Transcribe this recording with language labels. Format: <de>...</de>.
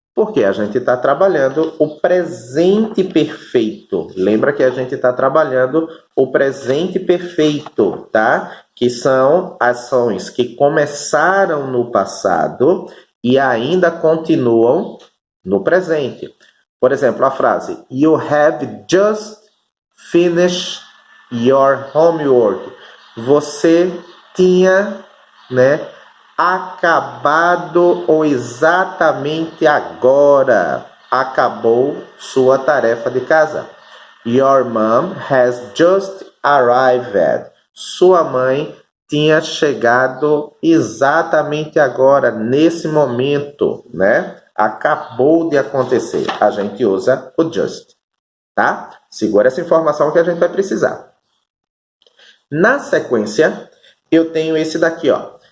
<pt>Porque a gente está trabalhando o presente perfeito. Lembra que a gente está trabalhando o presente perfeito, tá? Que são ações que começaram no passado e ainda continuam no presente. Por exemplo, a frase</pt> <en>You have just finished your homework.</en> <pt>Você tinha, né, acabado ou exatamente agora acabou sua tarefa de casa.</pt> <en>Your mom has just arrived.</en> <pt>Sua mãe tinha chegado exatamente agora, nesse momento, né? Acabou de acontecer. A gente usa o just, tá? Segura essa informação que a gente vai precisar. Na sequência, eu tenho esse daqui, ó.</pt>